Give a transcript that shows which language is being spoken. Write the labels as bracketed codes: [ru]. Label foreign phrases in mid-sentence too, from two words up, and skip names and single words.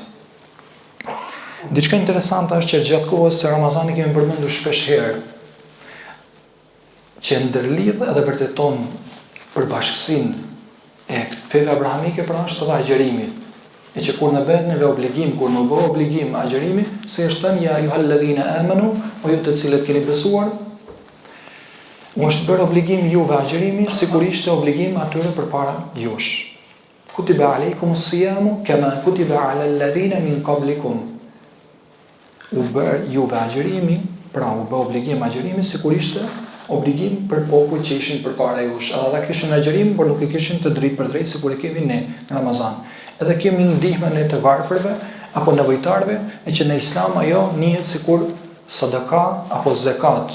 [sq] Diçka interesante është që gjatë kohës së Ramazanit kemi përmendur shpesh herë që ndërlidh edhe vërteton përbashkësinë e feve abrahamike pra është edhe agjërimi. E që kur në vetë neve obligim, kur në bëhë obligim agjërimi, se është tënë [ar] يا أيها الذين آمنوا, [sq] o ju të cilët keni besuar, u është bërë obligim juve agjërimi, sikur ishte obligim atyre përpara jush. [ar] كتب عليكم الصيام كما كتب على الذين من قبلكم. [sq] U bërë juve agjërimi, pra u bë obligim agjërimi, sikur ishte obligim për popujt që ishin përpara jush. Ata kishin agjërim, por nuk e kishin të drejtë për drejtë sikur e kemi ne në Ramazan. Edhe kemi ndihmën e të varfërve apo nevojtarve, e që në Islam ajo njihet sikur sadaka apo zakat.